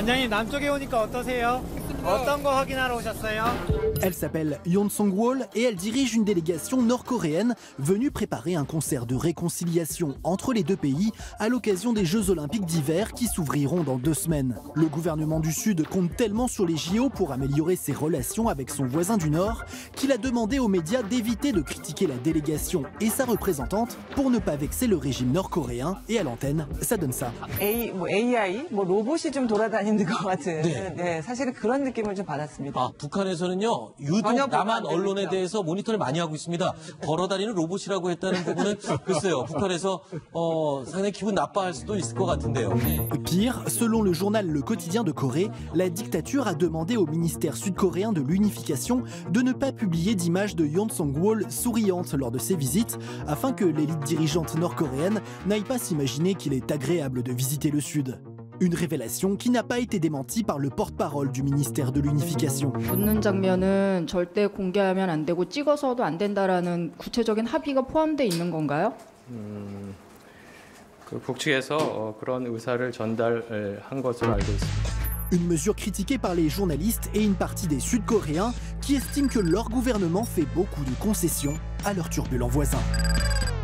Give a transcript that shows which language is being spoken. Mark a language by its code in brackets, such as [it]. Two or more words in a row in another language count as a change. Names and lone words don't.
[fr] Elle s'appelle Yoon Song-wol et elle dirige une délégation nord-coréenne venue préparer un concert de réconciliation entre les deux pays à l'occasion des Jeux Olympiques d'hiver qui s'ouvriront dans 2 semaines. Le gouvernement du Sud compte tellement sur les JO pour améliorer ses relations avec son voisin du Nord qu'il a demandé aux médias d'éviter de critiquer la délégation et sa représentante pour ne pas vexer le régime nord-coréen. Et à l'antenne, ça donne ça. AI, [ko] 로봇이 좀 돌아다니는 것 같은 사실은 그런 느낌을 좀 받았습니다. 북한에서는요 유독 남한 언론에 대해서 모니터를 많이 하고 있습니다. 걸어다니는 로봇이라고 했다는 부분은 글쎄요 북한에서 상당히 기분 나빠할 수도 있을 것 같은데요. [fr] Pire, selon le journal Le Quotidien de Corée, la dictature a demandé au ministère sud-coréen de l'unification de ne pas publier d'images de Yoon Song-wol souriante lors de ses visites, afin que l'élite dirigeante nord-coréenne n'aille pas s'imaginer qu'il est agréable de visiter le Sud. Une révélation qui n'a pas été démentie par le porte-parole du ministère de l'Unification. [ko] 웃는 장면은 절대 공개하면 안 되고 찍어서도 안 된다라는 구체적인 합의가 포함되어 있는 건가요? 그 북측에서 그런 의사를 전달한 것으로 알고 있습니다. [fr] Une mesure critiquée par les journalistes et une partie des Sud-Coréens qui estiment que leur gouvernement fait beaucoup de concessions à leurs turbulents voisins.